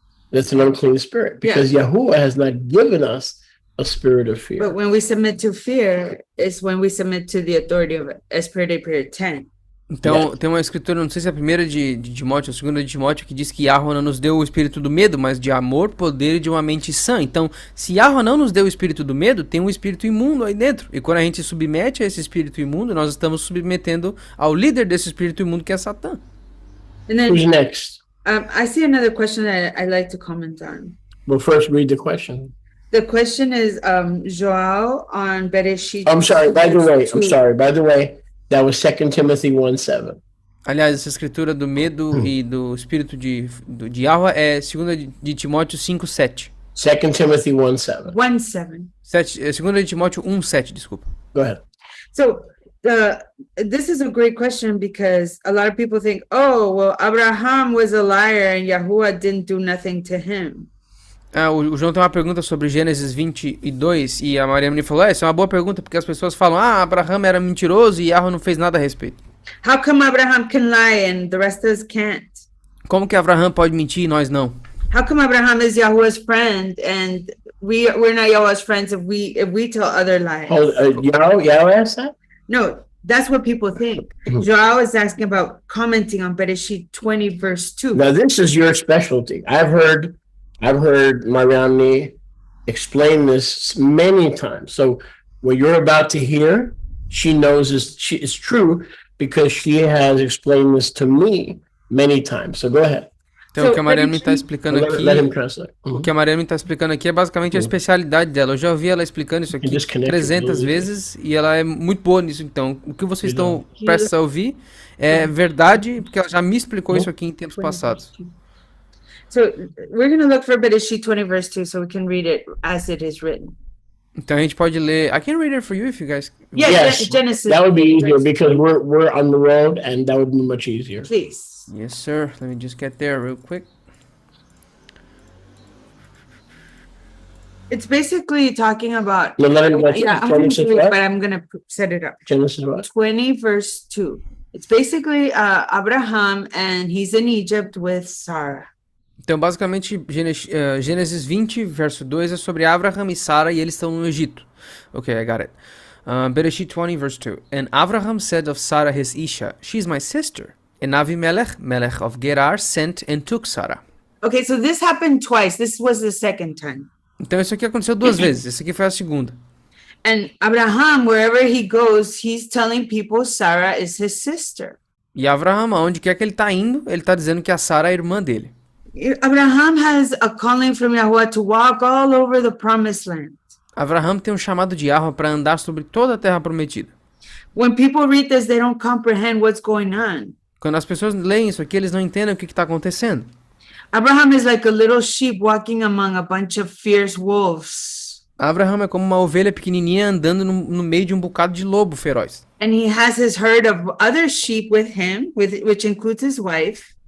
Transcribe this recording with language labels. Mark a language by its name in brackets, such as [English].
[English] That's an unclean spirit because Yahuwah has not given us a spirit of fear. But when we submit to fear, is when we submit to the authority of [Portuguese] Espírito de 10. Então, tem uma escritura, não sei se é a primeira de Timóteo ou a segunda de Timóteo, que diz que Yahweh não nos deu o espírito do medo, mas de amor, poder e de uma mente sã. Então, se Yahweh não nos deu o espírito do medo, tem um espírito imundo aí dentro. E quando a gente submete a esse espírito imundo, nós estamos submetendo ao líder desse espírito imundo, que é Satã. [English] And then, Who's next? I see another question that I'd like to comment on. Well, first read the question. The question is, Joao on Bereshit. I'm sorry, by the two. way, that was 2 Timothy 1:7. [Portuguese] Aliás, essa escritura do medo e do espírito de Yahweh é 2 de Timóteo 5:7. [English] 2 Timothy 1:7. 1:7. [Portuguese] 2 de Timóteo 1:7, desculpa. [English] Go ahead. So, this is a great question because a lot of people think, oh, well, Abraham was a liar and Yahuwah didn't do nothing to him. [Portuguese] O João tem uma pergunta sobre Gênesis 22 e a Mariana falou, essa é uma boa pergunta porque as pessoas falam, Abraham era mentiroso e Yahweh não fez nada a respeito. [English] How come Abraham can lie and the rest of us can't? [Portuguese] Como que Abraham pode mentir e nós não? [English] How come Abraham is Yahuwah's friend and we're not Yahuwah's friends if we tell other lies? Yahweh asked that? No, that's what people think. Joao is asking about commenting on Bereshit 20 verse 2. Now this is your specialty. I've heard Mariani explain this many times. So what you're about to hear, she knows is true because she has explained this to me many times. So go ahead. [Portuguese] Então, o que a Mariana está explicando aqui, o que a Mariana está explicando aqui é basicamente a especialidade dela. Eu já ouvi ela explicando isso aqui 300 vezes e ela é muito boa nisso. Então, o que vocês estão prestes a ouvir é verdade, porque ela já me explicou isso aqui em tempos passados. [English] So we're going to look for Bereshit 20 verse 2 so we can read it as it is written. [Portuguese] Então a gente pode ler. [English] I can read it for you if you guys. Yes, Genesis. That would be easier because we're on the road and that would be much easier. Please. Yes, sir. Let me just get there real quick. It's basically talking about. I'm going to do it, but I'm going to set it up. Genesis what? 20 verse 2. It's basically Abraham and he's in Egypt with Sarah. [Portuguese] Então, basicamente, Gênesis 20, verso 2 é sobre Abraham e Sara e eles estão no Egito. [English] Okay, I got it. Bereshit 20, verse 2. And Abraham said of Sarah his Isha, she's my sister. And Avimelech, Melech of Gerar, sent and took Sarah. Okay, so this happened twice. This was the second time. [Portuguese] Então, isso aqui aconteceu duas vezes. Essa aqui foi a segunda. [English] And Abraham, wherever he goes, he's telling people Sarah is his sister. [Portuguese] E Abraham, aonde quer que ele está indo, ele está dizendo que a Sara é a irmã dele. [English] Abraham has a calling from Yahuwah to walk all over the promised land. [Portuguese] Abraham tem um chamado de Yahweh para andar sobre toda a terra prometida. [English] When people read this, they don't comprehend what's going on. [Portuguese] Quando as pessoas leem isso aqui, eles não entendem o que está acontecendo. [English] Abraham is like a little sheep walking among a bunch of fierce wolves. [Portuguese] Abraham é como uma ovelha pequenininha andando no meio de um bocado de lobo feroz. [English] And he has his herd of other sheep with him, which includes his wife.